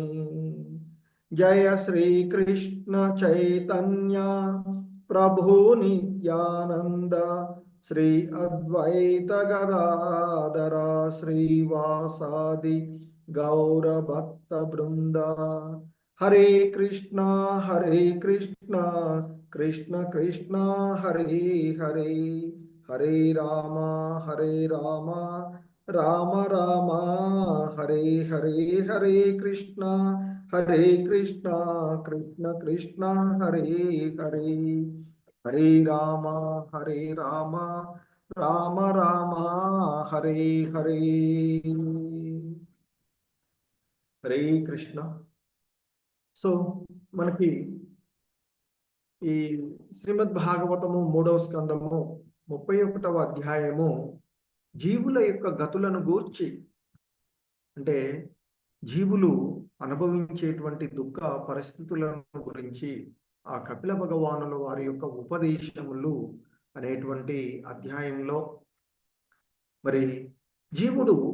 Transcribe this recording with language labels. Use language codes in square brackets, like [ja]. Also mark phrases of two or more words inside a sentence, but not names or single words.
[sa] జయ శ్రీకృష్ణ చైతన్య ప్రభు నిత్యానంద శ్రీ అద్వైత గదాధర శ్రీవాసాది గౌరభక్త బృంద. హరే కృష్ణ కృష్ణ కృష్ణ హరే హరే, హరే రామ రామ రామ హరే హరే, హరే కృష్ణ కృష్ణ కృష్ణ హరే హరే, హరే రామ రామ రామ హరే హరే. హరే కృష్ణ. [te] సో మనకి ఈ శ్రీమద్ భాగవతము 3వ స్కందము 31వ అధ్యాయము జీవుల యొక్క గతులను గూర్చి, అంటే జీవులు అనుభవించేటువంటి దుఃఖ పరిస్థితులను గురించి ఆ కపిల భగవానుల వారి యొక్క ఉపదేశములు అనేటువంటి అధ్యాయంలో మరి జీవుడు